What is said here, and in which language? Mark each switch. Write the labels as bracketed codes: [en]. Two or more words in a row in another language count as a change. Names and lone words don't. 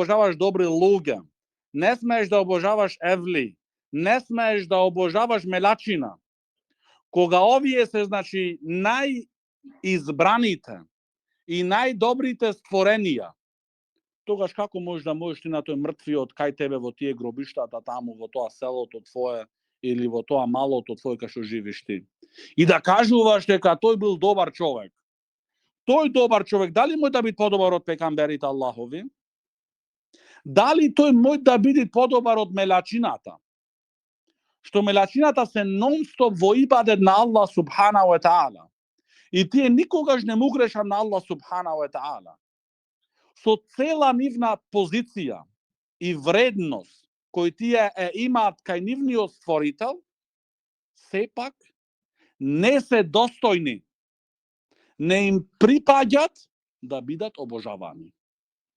[mk] обожаваш добри луѓе, не смееш да обожаваш евли, не смееш да обожаваш мелачина, кога овие се, значи, најизбраните и најдобрите створенија, тогаш како можеш да можеш ти на тој мртвиот кај тебе во тие гробиштата таму, во тоа селото твое или во тоа малото твое кај што живиш ти, и да кажуваш дека тој бил добар човек. Тој добар човек, дали може да биде подобар од пекамберите Аллахови? Дали тој може да биде подобар од мелачината? Што мелачината се нон-стоп во ибадет на Аллах [ar] سبحانه وتعالى. [mk] И тие никогаш не му грешат на Аллах [ar] سبحانه وتعالى. [mk] Со цела нивна позиција и вредност кој тие имаат кај нивниот створител, сепак не се достојни, не им припаѓат да бидат обожавани.